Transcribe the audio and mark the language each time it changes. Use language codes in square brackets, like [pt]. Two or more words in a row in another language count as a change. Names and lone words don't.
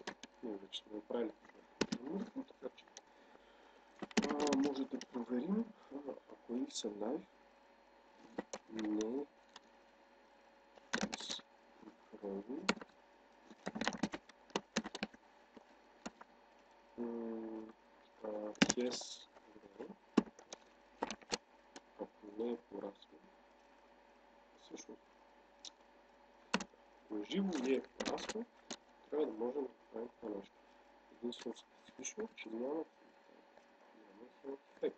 [bg] Ние вече сме направили мъртво, така че може да проверим, ако [en] is alive [bg] не [en] is growing. [bg] Yes, ако не е пораснал. Всъщност, ако е живо и е пораснал, трябва да можем да направим това нещо. Единствено специфично, че няма [en] health effect.